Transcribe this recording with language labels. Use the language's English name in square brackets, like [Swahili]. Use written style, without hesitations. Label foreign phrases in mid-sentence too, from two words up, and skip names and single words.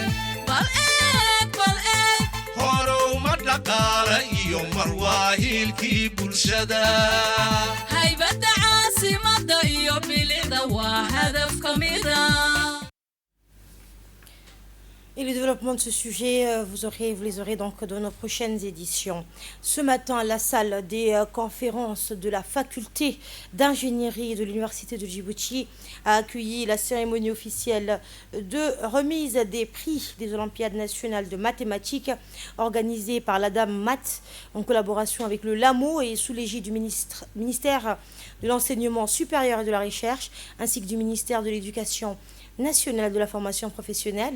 [Somali] bal eeg horowma dhaqaala iyo marwaahilkii bulshada haybadda caasimada iyo bilicda waa hadaf ka mida. [French] Et le développement de ce sujet, vous les aurez donc dans nos prochaines éditions. Ce matin, la salle des conférences de la faculté d'ingénierie de l'Université de Djibouti a accueilli la cérémonie officielle de remise des prix des Olympiades nationales de mathématiques organisée par l'ADAM Math en collaboration avec le LAMO et sous l'égide du ministère de l'Enseignement supérieur et de la Recherche ainsi que du ministère de l'Éducation nationale de la formation professionnelle.